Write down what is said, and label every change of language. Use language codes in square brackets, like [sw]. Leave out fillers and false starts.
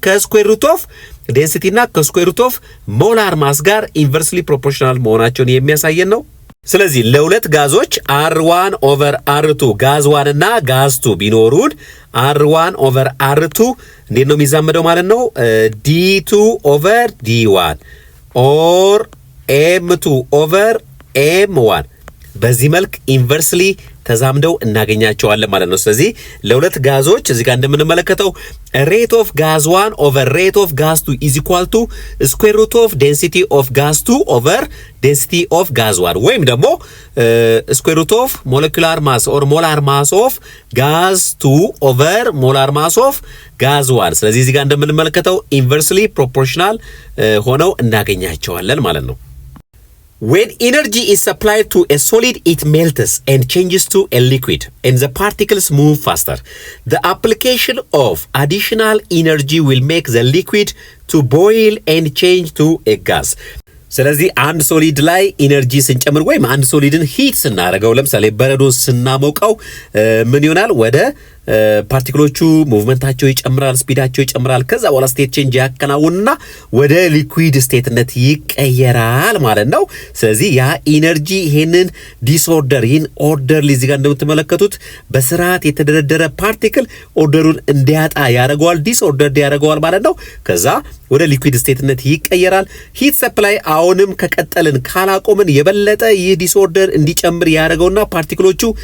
[am] ከስኩዌር ሩት ኦፍ ዴንሲቲ እና ከስኩዌር ሩት ኦፍ ሞላር ማስ ጋር ኢንቨርስሊ ፕሮፖርሽናል መሆናቸውን የሚያሳየን ነው። ስለዚህ ለሁለት ጋዞች R1 ኦቨር R2 ጋዝ 1 እና ጋዝ 2 ቢኖሩን R1 ኦቨር R2 እንዴት ነው የሚዛመደው ማለት ነው? [en] D2 ኦቨር D1 ኦር M2 ኦቨር M1 [am] በዚህ መልክ ኢንቨርስሊ ተዛምደው እናገኛቸዋለን ማለት ነው። ስለዚህ ለሁለት ጋዞች እዚህ ጋር እንደምንመለከተው [en] ሬት ኦፍ ጋዝ 1 ኦቨር ሬት ኦፍ ጋዝ 2 ኢዝ ኢኳል ቱ ስኩዌር ሩት ኦፍ ዴንሲቲ ኦፍ ጋዝ 2 ኦቨር ዴንሲቲ ኦፍ ጋዝ 1 [am] ወይም ደግሞ [en] ስኩዌር ሩት ኦፍ ሞለኪውላር ማስ ኦር ሞላር ማስ ኦፍ ጋዝ 2 ኦቨር ሞላር ማስ ኦፍ ጋዝ 1። [am] ስለዚህ እዚህ ጋር እንደምንመለከተው ኢንቨርስሊ ፕሮፖርሽናል ሆነው እናገኛቸዋለን ማለት ነው። [en] When energy is supplied to a solid, it melts and changes to a liquid, and the particles move faster. The application of additional energy will make the liquid to boil and change to a gas. [am] ስለዚህ አንድ ሶሊድ ላይ ኢነርጂ ስንጨምር ወይም አንድ ሶሊድን ሂት ስናደርገው ለምሳሌ በረዶ ስናሞቀው ምን ይሆናል? ወደ ፓርቲክሎቹ ሙቭመንታቸው ይጨምራል፣ ስፒዳቸው ይጨምራል። ከዛ በኋላ ስቴት ቼንጅ ያከናውንና ወደ ሊኩዊድ ስቴትነት ይቀየራል ማለት ነው። ስለዚህ ያ ኢነርጂ ይሄንን ዲስኦርደር ይህን ኦርደርሊ እዚህ ጋር እንደምትመለከቱት በስርዓት የተደረደረ ፓርቲክል ኦርደሩን እንዲያጣ ያደርገዋል፣ ዲስኦርደር ያደርገዋል ማለት ነው። ከዛ ወደ ሊኩዊድ ስቴትነት ይቀየራል። ሂት ሰፕላይ አሁንም ከቀጠልን ካላቆምን የበለጠ ይህ ዲስኦርደር እንዲጨምር ያደርገውና ፓርቲክሎቹ